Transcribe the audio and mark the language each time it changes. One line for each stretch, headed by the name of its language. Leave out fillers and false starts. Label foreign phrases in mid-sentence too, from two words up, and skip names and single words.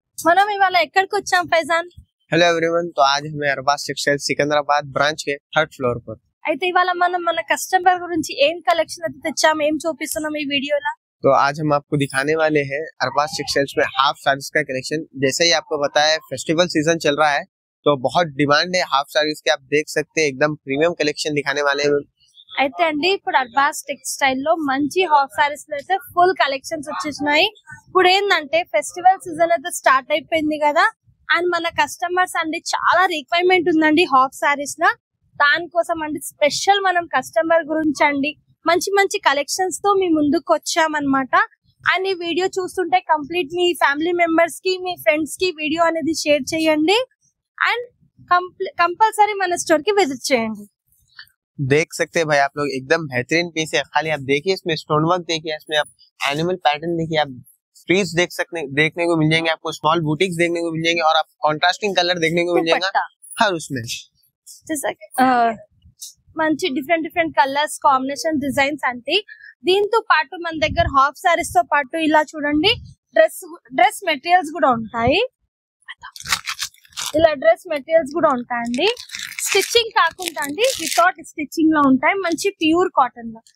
Telugu: మనం ఇవాళ ఎక్కడికి వచ్చాం ఫైజాన్?
English: Hello everyone.
Hindi: तो आज हमें अरबाज टेक्सटाइल सिकंदराबाद ब्रांच के 3rd फ्लोर पर।
Telugu: అయితే ఇవాళ మనం మన కస్టమర్ గురించి ఏం కలెక్షన్ అయితే తెచ్చాం, ఏం చూపిస్తున్నాం ఈ వీడియోలో?
Hindi: तो आज हम आपको दिखाने वाले हैं अरबाज टेक्सटाइल्स में
English: half sarees
Hindi: का कलेक्शन। जैसे ही आपको पता है
English: festival season
Hindi: चल रहा है तो बहुत डिमांड है
English: half sarees
Hindi: के। आप देख सकते हैं एकदम
English: premium collection
Hindi: दिखाने वाले हैं।
Telugu: అయితే అండి ఇప్పుడు అర్బాజ్ టెక్స్టైల్ లో మంచి
English: half sarees
Telugu: లో అయితే ఫుల్ కలెక్షన్స్ వచ్చేసినాయి. ఇప్పుడు ఏంటంటే
English: festival season
Telugu: అయితే స్టార్ట్ అయిపోయింది కదా, అండ్ మన కస్టమర్స్ అండి చాలా రిక్వైర్మెంట్ ఉందండి
English: half sarees
Telugu: లో. దానికోసం అండి స్పెషల్ మనం కస్టమర్ గురించి అండి మంచి మంచి కలెక్షన్స్ తో మీ ముందుకు వచ్చామన్నమాట. అండ్ ఈ వీడియో చూస్తుంటే కంప్లీట్ మీ
English: family members
Telugu: కి మీ ఫ్రెండ్స్ కి వీడియో అనేది షేర్ చేయండి అండ్ కంపల్సరీ మన స్టోర్ కి విజిట్ చేయండి.
Hindi: देख सकते हैं भाई आप लोग एकदम बेहतरीन पीस है। खाली आप देखिए इसमें
English: stone work
Hindi: देखिए, इसमें आप
English: animal pattern
Hindi: देखिए, आप ट्रीज देखने को मिल जाएंगे, आपको
English: small butis
Hindi: देखने को मिल जाएंगे और आप
English: contrasting color
Hindi: देखने को मिल जाएगा हर उसमें।
Telugu: మంచి
English: different colors combination designs
Telugu: అంటే దీంతో పాటు మన దగ్గర హాఫ్ సారీస్ తో పాటు ఇలా చూడండి
English: dress materials
Telugu: కూడా ఉంటాయి. ఇలా
English: dress materials
Telugu: కూడా ఉంటాయండి. స్టిచ్చింగ్ కాకుండా అండి
English: without stitching
Telugu: లో ఉంటాయి, మంచి ప్యూర్ కాటన్ లో.